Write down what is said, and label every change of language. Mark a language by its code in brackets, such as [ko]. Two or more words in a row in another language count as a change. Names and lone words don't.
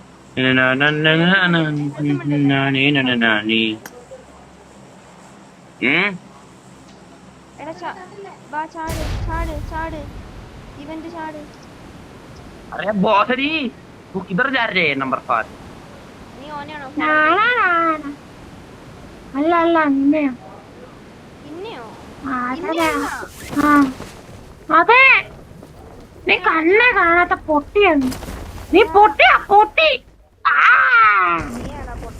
[ml] എടാ വാ ചാട് ചാട് ചാട് ഇവന്റ് ചാട്. [hi] अरे बॉसरी तू किधर जा रहे है नंबर 5? [ml] നീ ഓനെയാണോ അല്ല അല്ല നിന്നെയോ? പിന്നെയോ അതെ നീ കണ്ണേ കാണാത്ത പൊട്ടിയാണ് നീ. പൊട്ടിയാ പൊട്ടി. നീയാണോ പൊട്ട?